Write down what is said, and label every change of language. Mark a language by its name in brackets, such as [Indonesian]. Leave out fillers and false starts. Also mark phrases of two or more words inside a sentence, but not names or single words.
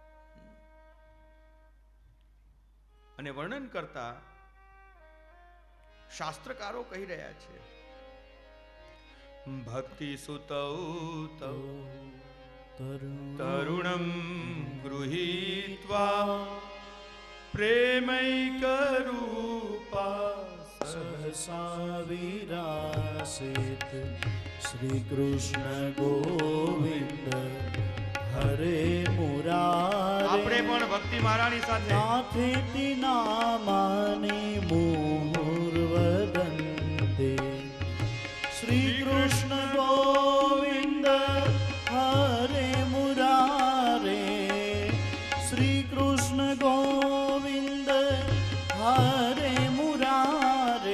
[Gujarati] અને વર્ણન કરતા શાસ્ત્રકારો કહી રહ્યા છે, [Sanskrit] भक्ति सुतौ तौ तरुणम गृहीत्वा प्रेमैकरूपा सहसा विरासित श्री कृष्ण गोविंद हरे मुरारे. [Gujarati] આપણે પણ ભક્તિ મહારાણી સાથે [Sanskrit] नाथेति नामानि मुहुर्वदन्ते श्री कृष्ण गोविंद हरे मुरारे. श्री कृष्ण गोविंद हरे मुरारे.